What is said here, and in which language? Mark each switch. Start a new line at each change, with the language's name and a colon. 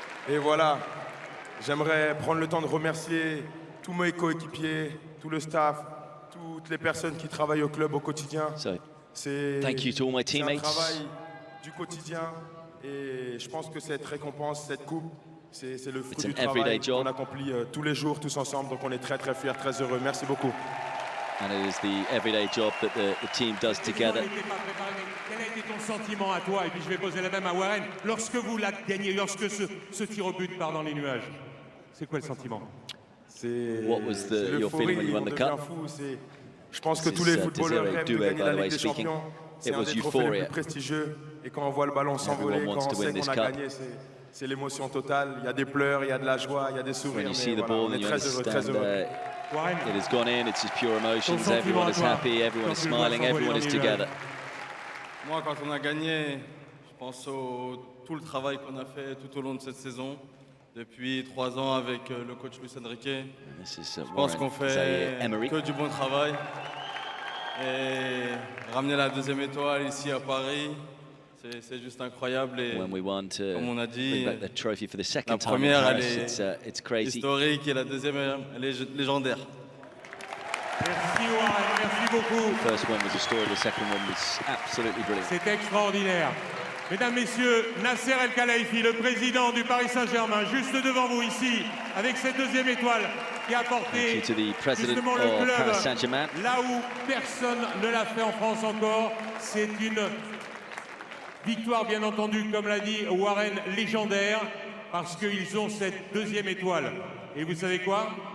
French: Et voilà, j'aimerais prendre le temps de remercier tous mes coéquipiers, tout le staff, toutes les personnes qui travaillent au club au quotidien. C'est un travail du quotidien. Et je pense que cette récompense, cette coupe, c'est le fruit du travail qu'on accomplit tous les jours, tous ensemble. Donc on est très très fiers, très heureux. Merci beaucoup.
English: And it is the everyday job that the team does together.
French: Quel a été ton sentiment à toi? Et puis je vais poser la même à Warren. Lorsque vous l'avez gagné, lorsque ce tir au but part dans les nuages, c'est quoi le sentiment?
English: What was your feeling when you won the cup?
French: Je pense que tous les footballeurs rêvent de gagner la Ligue des Champions. C'est un des trophées les plus prestigieux. Et quand on voit le ballon s'envoler, quand on sait qu'on a gagné, c'est l'émotion totale. Il y a des pleurs, il y a de la joie, il y a des sourires. Mais voilà, on est très heureux, très heureux.
English: It has gone in, it's just pure emotions. Everyone is happy, everyone is smiling, everyone is together.
French: Moi, quand on a gagné, je pense tout le travail qu'on a fait tout au long de cette saison. Depuis 3 ans avec le coach Luis Enrique. Je pense qu'on fait que du bon travail. Et ramener la deuxième étoile ici à Paris, c'est juste incroyable. Et comme on a dit, la première, elle est historique et la deuxième, elle est légendaire. Merci Warren, merci beaucoup.
English: First one was a story, the second one was absolutely brilliant.
French: C'est extraordinaire. Mesdames, Messieurs, Nasser El Khelaifi, le président du Paris Saint-Germain, juste devant vous ici, avec cette deuxième étoile qui a porté justement le club là où personne ne l'a fait en France encore. C'est une victoire, bien entendu, comme l'a dit Warren, légendaire, parce qu'ils ont cette deuxième étoile. Et vous savez quoi?